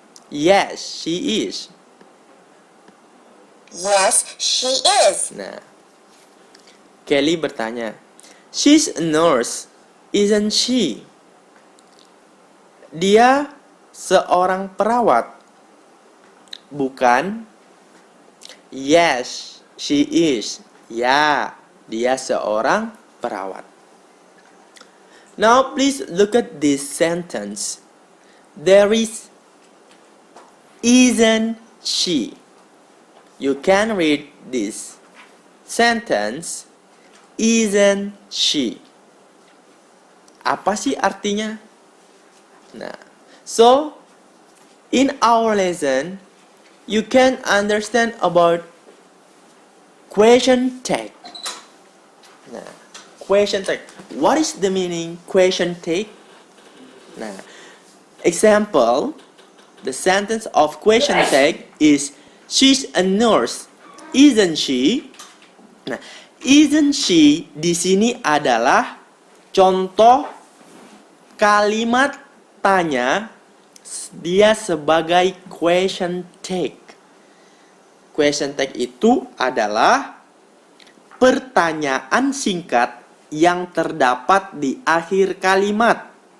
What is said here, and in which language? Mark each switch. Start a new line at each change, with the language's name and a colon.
English: Yes, she is. Yes, she is.
Indonesian: Nah, Kelly bertanya,
English: she's a nurse, isn't she?
Indonesian: Dia seorang perawat, bukan?
English: Yes, she is.
Indonesian: Ya, dia seorang perawat.
English: Now please look at this sentence. There isn't she. You can read this sentence. Isn't she?
Indonesian: Apa sih artinya?
English: Nah, so in our lesson, you can understand about question tag. Nah, question tag. What is the meaning question tag? Nah, example, the sentence of question tag is she's a nurse, isn't she?
Indonesian: Nah, isn't she di sini adalah contoh kalimat tanya dia sebagai question tag. Question tag itu adalah pertanyaan singkat yang terdapat di akhir kalimat.